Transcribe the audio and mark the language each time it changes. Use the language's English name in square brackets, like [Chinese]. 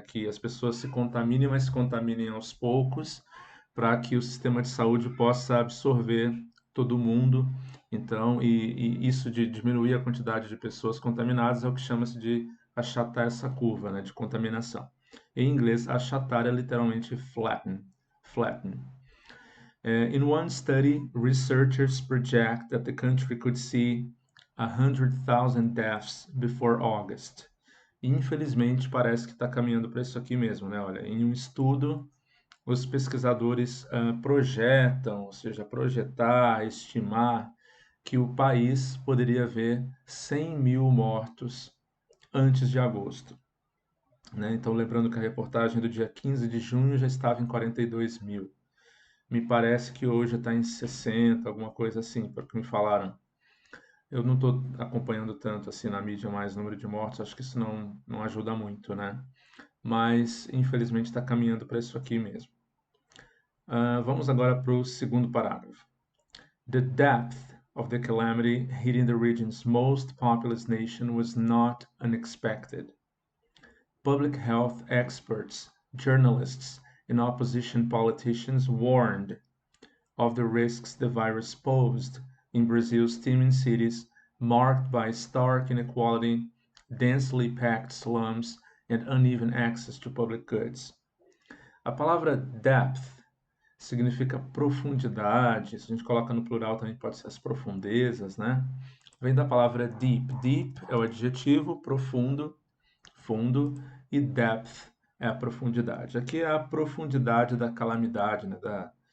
[Portuguese] Que as pessoas se contaminem, mas se contaminem aos poucos, para que o sistema de saúde possa absorver todo mundo. Então, e isso de diminuir a quantidade de pessoas contaminadas é o que chama-se de achatar essa curva, né, de contaminação. Em inglês, achatar é literalmente flatten. [English] In one study, researchers project that the country could see 100,000 deaths before August. [Portuguese] Infelizmente, parece que está caminhando para isso aqui mesmo, né? Olha, em um estudo, os pesquisadores projetam, ou seja, projetar, estimar, que o país poderia ver 100 mil mortos antes de agosto, né? Então, lembrando que a reportagem do dia 15 de junho já estava em 42 mil. Me parece que hoje está em 60, alguma coisa assim, porque me falaram. Eu não estou acompanhando tanto assim na mídia mais o número de mortos, acho que isso não ajuda muito, né? Mas, infelizmente, está caminhando para isso aqui mesmo. Vamos agora para o segundo parágrafo. [English] The depth of the calamity hitting the region's most populous nation was not unexpected. Public health experts, journalists, and opposition politicians warned of the risks the virus posed in Brazil's teeming cities, marked by stark inequality, densely packed slums, and uneven access to public goods. [Portuguese] A palavra depth significa profundidade. Se a gente coloca no plural também pode ser as profundezas, né? Vem da palavra deep. Deep é o adjetivo, profundo, fundo, e depth é a profundidade. Aqui é a profundidade da calamidade, né?